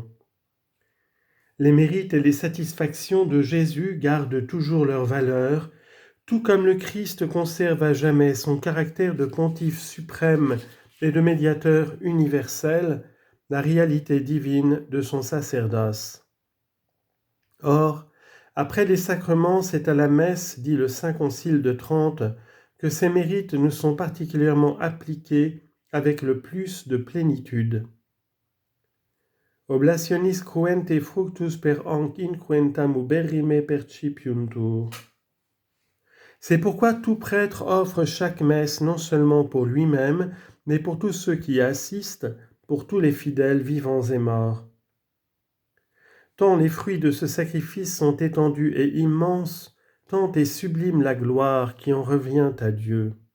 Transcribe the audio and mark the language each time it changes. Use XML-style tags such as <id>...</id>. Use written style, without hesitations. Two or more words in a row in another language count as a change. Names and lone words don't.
<fr>Les mérites et les satisfactions de Jésus gardent toujours leur valeur, tout comme le Christ conserve à jamais son caractère de pontife suprême et de médiateur universel, la réalité divine de son sacerdoce. Or, après les sacrements, c'est à la messe, dit le Saint Concile de Trente, que ces mérites nous sont particulièrement appliqués avec le plus de plénitude.</fr> <la>Oblationis cruente fructus per hanc inquentam uberrime percipiuntur.</la> <fr>C'est pourquoi tout prêtre offre chaque messe non seulement pour lui-même, mais pour tous ceux qui y assistent, pour tous les fidèles vivants et morts. Tant les fruits de ce sacrifice sont étendus et immenses, tant est sublime la gloire qui en revient à Dieu.</fr>